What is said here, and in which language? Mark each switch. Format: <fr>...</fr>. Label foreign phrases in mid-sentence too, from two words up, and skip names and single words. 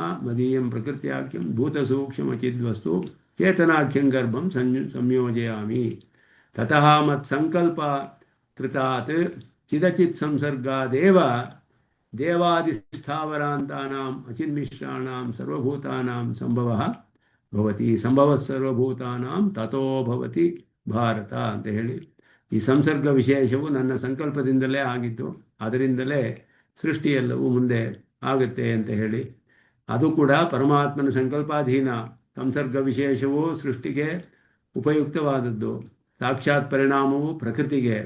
<sa>ಮದೀಯಂ ಪ್ರಕೃತ್ಯಾಖ್ಯಂ ಭೂತಸೂಕ್ಷ್ಮಚಿದ್ವಸ್ತು ಚೇತನಾಖ್ಯಂ ಗರ್ಭಂ ಸಂಯೋಜಯಾಮಿ ತತಃ ಮತ್ಸಂಕಲ್ಪ ಕೃತಾತ್ ಚಿದಚಿತ್ ಸಂಸರ್ಗಾದೇವ ದೇವಾದಿಸ್ಥಾವರಾಂತಾನಾಂ ಅಚಿನ್ಮಿಶ್ರಾಣಾಂ ಸರ್ವಭೂತಾನಾಂ ಸಂಭವಃ ಭವತಿ ಸಂಭವಃ ಸರ್ವಭೂತಾನಾಂ ತಥೋ ಭವತಿ ಭಾರತ</sa> <kn>ಅಂತ ಹೇಳಿ ಈ ಸಂಸರ್ಗ ವಿಶೇಷವು ನನ್ನ ಸಂಕಲ್ಪದಿಂದಲೇ ಆಗಿದ್ದು, ಅದರಿಂದಲೇ ಸೃಷ್ಟಿಯೆಲ್ಲವೂ ಮುಂದೆ ಆಗುತ್ತೆ ಅಂತ ಹೇಳಿ ಅದು ಕೂಡ ಪರಮಾತ್ಮನ ಸಂಕಲ್ಪಾಧೀನ. ಸಂಸರ್ಗ ವಿಶೇಷವು ಸೃಷ್ಟಿಗೆ ಉಪಯುಕ್ತವಾದದ್ದು, ಸಾಕ್ಷಾತ್ ಪರಿಣಾಮವು ಪ್ರಕೃತಿಗೆ.</kn>